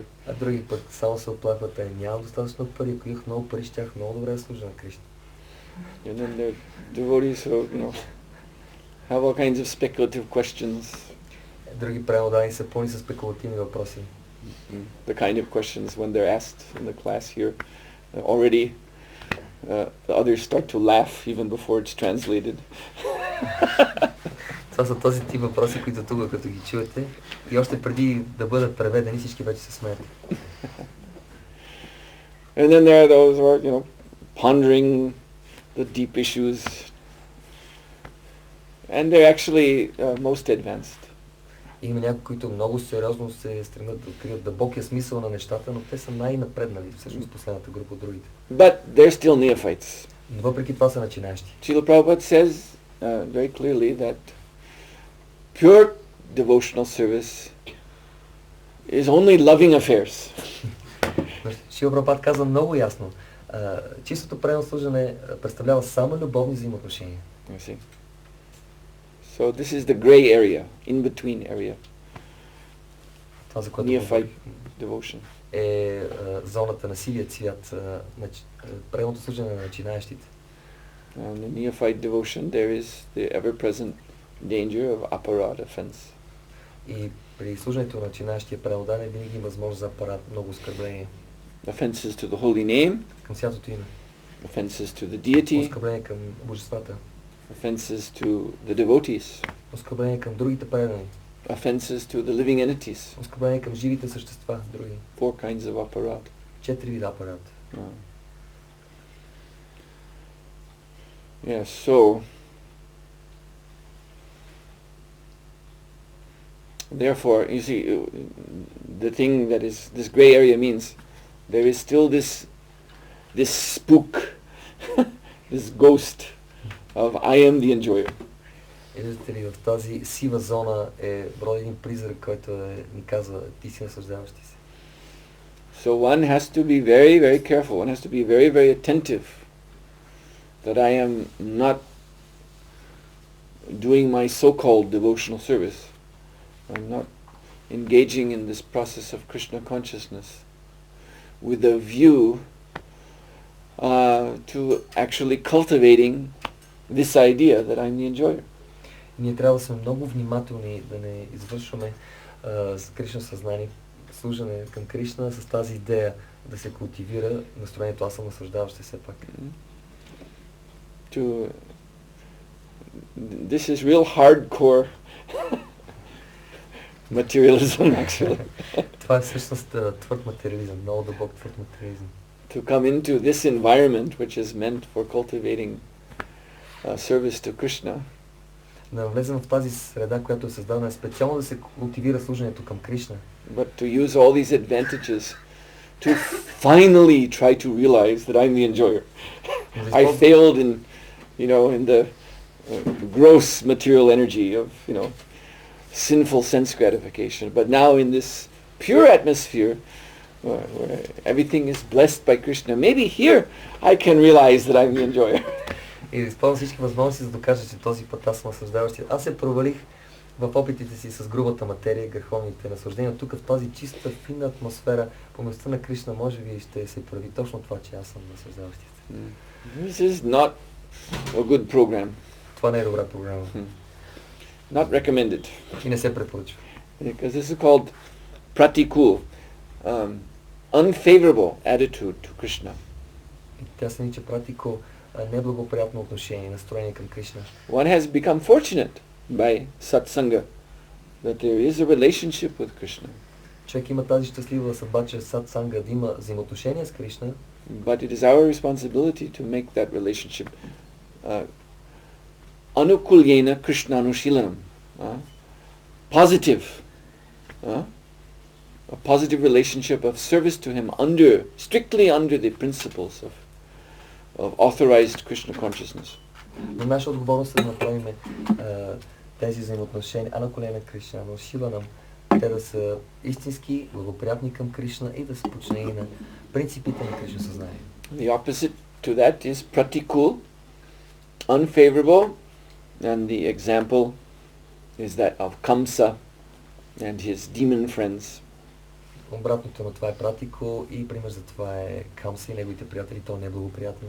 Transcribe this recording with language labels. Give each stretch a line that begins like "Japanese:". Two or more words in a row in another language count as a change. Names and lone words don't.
Bulgarian: А други пък само се оплакват, нямам достатъчно пари, ако имах много пари, щях много добре да служа на Кришна.
English: And then there are devotees who, have all kinds of speculative questions.
Bulgarian: Други преодани са пълни с спекулативни въпроси.
English: The kind of questions when they're asked in the class here, Already the others start to laugh even before it's translated.
Bulgarian: Това са този тип въпроси, които тук, като ги чуете, и още преди да бъдат преведени, всички вече се смеят.
English: And then there are those who are, pondering the deep issues, and they're actually most advanced.
Bulgarian: Има някои, които много сериозно се стремят да открият дълбокия смисъл на нещата, но те са най-напреднали, всъщност последната група от другите.
English: But they're still neophytes.
Bulgarian: Но въпреки това са начинаещи.
English: Srila Prabhupada says very clearly that pure devotional service is only loving affairs.
Bulgarian: Шрила Прабхупад казва много ясно, чистото преданно служене представлява само любовни взаимоотношения.
English: You see? So this is the gray area, in-between area.
Bulgarian: Това, за което
English: Neophyte devotion.
Bulgarian: е зоната на сивия цвят, преданното служене на начинаещите.
English: And in neophyte devotion there is the ever-present danger of aparad offense.
Bulgarian: И при служенето на начинаещия преданен винаги има възможност за апарат, много оскърбление.
English: Offenses to the holy name.
Bulgarian: Към святото име.
English: Offenses to the deity.
Bulgarian: Оскърбление към божествата.
English: Offenses to the devotees.
Bulgarian: Оскърбление към другите предани.
English: Offenses to the living entities.
Bulgarian: Оскърбление към живите същества, други.
English: 4 kinds of aparad.
Bulgarian: 4 вида апарат.
English: Yeah, so therefore, you see, the thing that is this gray area means there is still this spook, this ghost of I am the enjoyer. Виждате ли, в тази сива зона броди един призрак, който ни казва, ти си наслаждаващи се. So one has to be very, very careful. One has to be very, very attentive that I am not doing my so-called devotional service. I'm not engaging in this process of Krishna consciousness with a view to actually cultivating this idea that I'm the enjoyer.
Bulgarian: Ние трябва да сме много внимателни да не извършваме с Кришна съзнание, служене към Кришна с тази идея да се култивира настроението аз съм наслаждаващ се все пак.
English: This is real hardcore materialism actually.
Bulgarian: Това е всъщност твърд материализъм, много дълбок твърд материализъм.
English: To come into this environment which is meant for cultivating service to Krishna.
Bulgarian: Да влезем в тази среда, която е създадена специално да се култивира служенето към Кришна.
English: But to use all these advantages to finally try to realize that I'm the enjoyer. I failed in the gross material energy of, sinful sense gratification. But now in this pure atmosphere, where everything is blessed by Krishna, maybe here I can realize that I'm the enjoyer.
Bulgarian: И използвам всички възможности за да докажа, че този път аз съм наслаждаващия. Аз се провалих в опитите си с грубата материя, греховните наслаждения. Тук в тази чиста, финна атмосфера, по места на Кришна, може би ще се прави точно това, че аз съм наслаждаващия.
English: This is not a good program.
Bulgarian: Това не е добра програма.
English: Not recommended.
Bulgarian: И не се препоръчва.
English: Because this is called pratikul, unfavorable attitude to Krishna.
Bulgarian: И тя се нарича пратико, неблагоприятно отношение, настроение към Кришна.
English: One has become fortunate by satsanga that there is a relationship with Krishna.
Bulgarian: Човек има тази щастлива съдба, че сатсанга да има взаимоотношение с Кришна.
English: But it is our responsibility to make that relationship
Sanskrit: अनुकूल्येन कृष्णानुशीलनम्,
English: positive, a positive relationship of service to him strictly under the principles of authorized Krishna consciousness.
Bulgarian: Но наша отговорност е да направим тези взаимоотношения
Sanskrit: अनुकूल्येन कृष्णानुशीलनम्,
Bulgarian: те да са истински благоприятни към Кришна и да са подчинени на принципите на Кришна съзнание.
English: The opposite to that is pratikul, unfavorable, and the example is that of Kamsa and his demon friends.
Bulgarian: Обратното на това е пратико и пример за това е Камса и неговите приятели, то не е благоприятно.